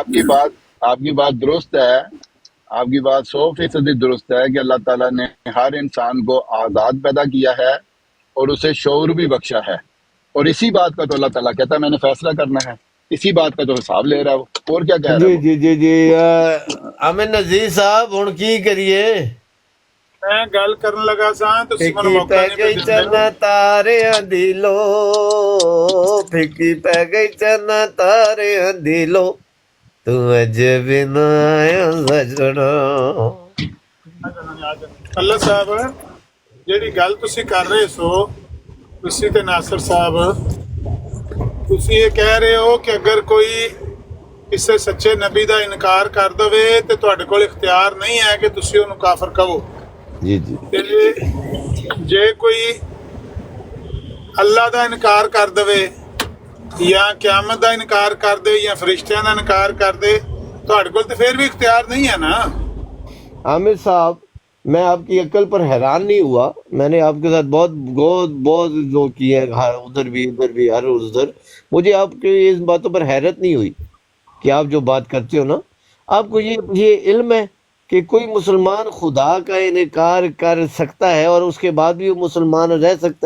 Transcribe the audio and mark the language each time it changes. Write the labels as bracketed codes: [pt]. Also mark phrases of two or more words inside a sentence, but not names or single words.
[ur] آپ کی بات درست ہے، آپ کی بات 100% درست ہے کہ اللہ تعالیٰ نے ہر انسان کو آزاد پیدا کیا ہے اور اسے شعور بھی بخشا ہے، اور اسی بات کا تو اللہ تعالیٰ کہتا ہے میں نے فیصلہ کرنا ہے، اسی بات کا تو حساب لے رہا ہے وہ، اور کیا کہہ رہا ہے جی وہ۔ [pa] جی جی جی امن نذیر صاحب ہن کی کریے؟ میں گل کرن لگا سا تسی مینوں پھکی موقع پہ نہیں گئی دے چنا تاریاں دی لو، پھکی پہ گئی چنا تاریاں دی لو، تو اج بنا آیا سجنا۔ اللہ صاحب جیڑی گل تسی کر رہے سو، تسی تے ناصر صاحب، تسی [ur] یہ کہہ رہے ہو کہ اگر کوئی [pa] ਕਿਸੇ ਸੱਚੇ ਨਬੀ ਦਾ ਇਨਕਾਰ ਕਰ ਦਵੇ ਤੇ ਤੁਹਾਡੇ ਕੋਲ ਇਖਤਿਆਰ ਨਹੀਂ ਹੈ ਕਿ ਤੁਸੀਂ ਉਹਨੂੰ ਕਾਫਰ ਕਹੋ। [ur] جی جی [pa] ਤੇ ਜੇ ਕੋਈ ਅੱਲਾ ਦਾ ਇਨਕਾਰ ਕਰ ਦਵੇ ਜਾਂ ਕਿਆਮਤ ਦਾ ਇਨਕਾਰ ਕਰ ਦੇ ਜਾਂ ਫਰਿਸ਼ਤਿਆਂ ਦਾ ਇਨਕਾਰ ਕਰ ਦੇ, ਤੁਹਾਡੇ ਕੋਲ ਤੇ ਫਿਰ ਵੀ ਇਖਤਿਆਰ ਨਹੀਂ ਹੈ ਨਾ। [ur] عامر صاحب, میں آپ کی عقل پر حیران نہیں ہوا. میں نے آپ کے ساتھ بہت بہت بہت وہ کیے، ادھر بھی ہر ادھر. مجھے آپ کے اس باتوں پر حیرت نہیں ہوئی کہ آپ جو بات کرتے ہو نا، آپ کو یہ علم ہے کہ کوئی مسلمان خدا کا انکار کر سکتا ہے اور اس کے بعد بھی وہ مسلمان رہ سکتا ہے.